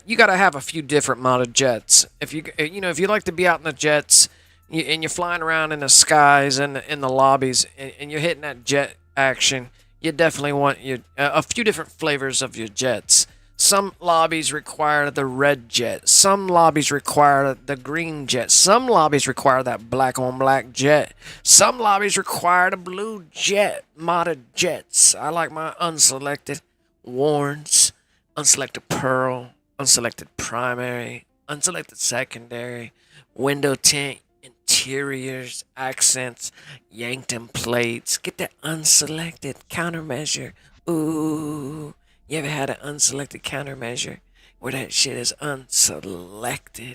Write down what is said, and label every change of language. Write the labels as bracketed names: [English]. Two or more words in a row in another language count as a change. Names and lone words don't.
[English] You gotta have a few different modded jets. If you like to be out in the jets, and you're flying around in the skies and in the lobbies, and you're hitting that jet action, you definitely want a few different flavors of your jets. Some lobbies require the red jet. Some lobbies require the green jet. Some lobbies require that black on black jet. Some lobbies require the blue jet, modded jets. I like my unselected Warns, unselected Pearl, unselected Primary, unselected Secondary, window tint, interiors, accents, Yankton plates. Get that unselected countermeasure. Ooh. You ever had an unselected countermeasure where that shit is unselected?